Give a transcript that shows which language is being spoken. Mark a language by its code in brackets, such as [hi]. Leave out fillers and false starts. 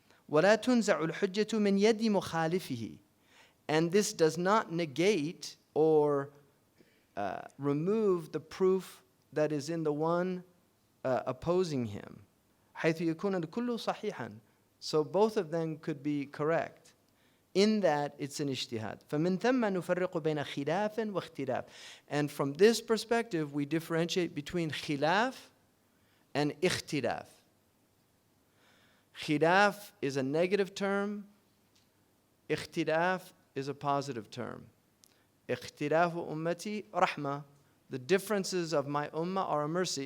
[ar] وَلَا تُنْزَعُ الْحُجَّةُ مِنْ يَدِّ مُخَالِفِهِ. [en] And this does not negate or remove the proof that is in the one opposing him. [ar] حيث يكون الكل صحيحا. [en] So both of them could be correct. In that it's an ijtihad. [ar] فمن ثم نفرق بين خلاف واختلاف. [en] And from this perspective we differentiate between khilaf and ikhtilaf. Khilaf is a negative term. Ikhtilaf is a positive term. [ar] Ikhtilafu ummati rahmah. [en] The differences of my ummah are a mercy.